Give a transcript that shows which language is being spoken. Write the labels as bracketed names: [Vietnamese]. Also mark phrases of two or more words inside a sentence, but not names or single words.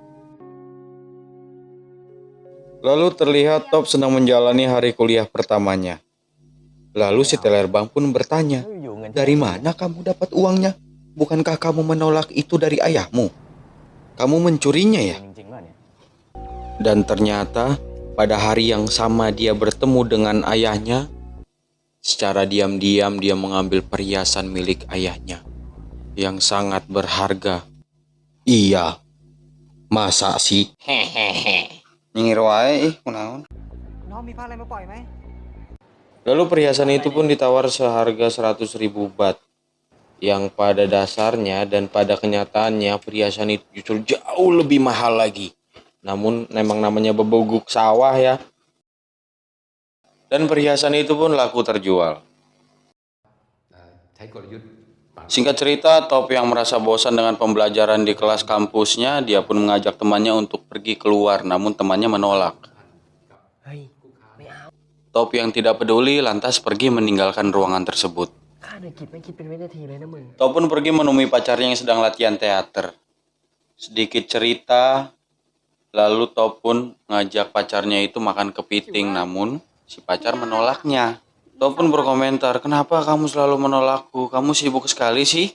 [Indonesian] Lalu terlihat Top sedang menjalani hari kuliah pertamanya. Lalu si teller bank pun bertanya, "Dari mana kamu dapat uangnya? Bukankah kamu menolak itu dari ayahmu? Kamu mencurinya ya?" [Thai] จริงๆป่ะเนี่ย [Indonesian] Dan ternyata pada hari yang sama dia bertemu dengan ayahnya. Secara diam-diam dia mengambil perhiasan milik ayahnya yang sangat berharga. Iya, masa sih? [Sundanese] Nyengir wae kunaon. [Thai] น้องมีผ้าอะไรมาปล่อยไหม [Indonesian] Lalu perhiasan itu pun ditawar seharga 100.000 baht. Yang pada dasarnya dan pada kenyataannya perhiasan itu justru jauh lebih mahal lagi. Namun memang namanya [Sundanese] bebeguk sawah [Indonesian] ya. Dan perhiasan itu pun laku terjual. Singkat cerita, Top yang merasa bosan dengan pembelajaran di kelas kampusnya, dia pun mengajak temannya untuk pergi keluar, namun temannya menolak. Top yang tidak peduli lantas pergi meninggalkan ruangan tersebut. [Thai] ข้าในกิจไม่คิดเป็นวินาทีเลยนะมึง [Indonesian] Top pun pergi menemui pacarnya yang sedang latihan teater. Sedikit cerita, lalu Top pun ngajak pacarnya itu makan kepiting, namun si pacar menolaknya. Top pun berkomentar, "Kenapa kamu selalu menolakku? Kamu sibuk sekali sih?"